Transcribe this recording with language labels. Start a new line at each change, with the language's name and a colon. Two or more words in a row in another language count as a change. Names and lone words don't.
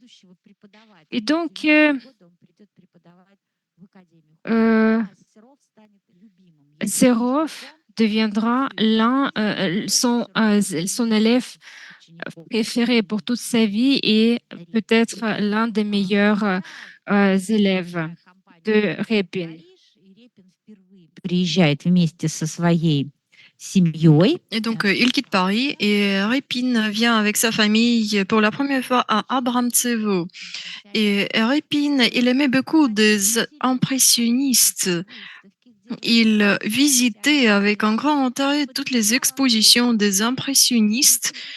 French: Et donc, euh, Serov deviendra son élève préféré pour toute sa vie et peut-être l'un des meilleurs élèves de Repin.
Russian: Приезжает вместе со своей семьей.
French: Et donc, il quitte Paris et Repin vient avec sa famille pour la première fois à Abramtsevo. Et Repin, il aimait beaucoup des impressionnistes. Il visitait avec un grand intérêt toutes les expositions des impressionnistes.